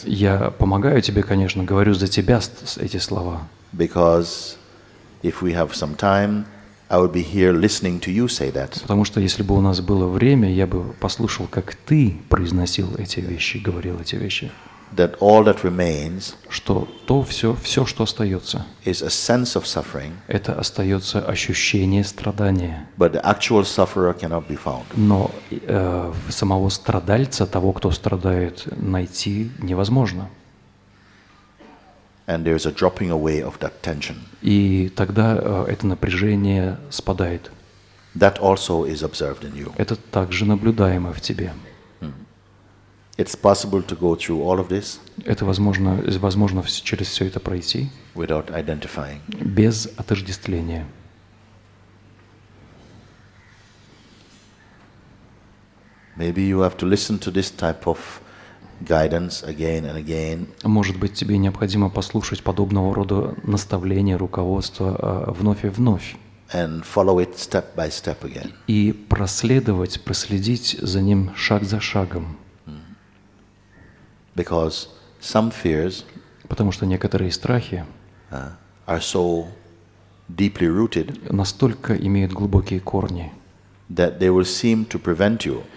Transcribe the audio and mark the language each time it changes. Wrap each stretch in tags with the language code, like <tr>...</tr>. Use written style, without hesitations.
<ru>Я помогаю тебе, конечно, говорю за тебя эти слова,</ru> <en>because if we have some time, I would be here listening to you say that.</en> <ru>потому что если бы у нас было время, я бы послушал, как ты произносил эти вещи, говорил эти вещи.</ru> <en>that all that remains</en> <ru>что все, что остается,</ru> <en>is a sense of suffering,</en> <ru>это остается ощущение страдания.</ru> <en>but the actual sufferer cannot be found.</en> <ru>Но самого страдальца, того, кто страдает, найти невозможно.</ru> <en>And there's a dropping away of that tension.</en> <ru>И тогда это напряжение спадает.</ru> <en>That also is observed in you.</en> <ru>Это также наблюдаемо в тебе.</ru> <en>It's possible to go through all of this</en> <ru>Это возможно через все это пройти</ru> <en>without identifying.</en> <ru>без отождествления.</ru> <en>Maybe you have to listen to this type of guidance again and again.</en> <ru>Может быть, тебе необходимо послушать подобного рода наставления, руководства вновь и вновь.</ru> <en>And follow it step by step again.</en> <ru>И проследить за ним шаг за шагом.</ru> <en>Because some fears</en> <ru>Потому что некоторые страхи</ru> <en>are so deeply rooted</en> <ru>настолько имеют глубокие корни,</ru> <en>that they will seem to prevent you</en>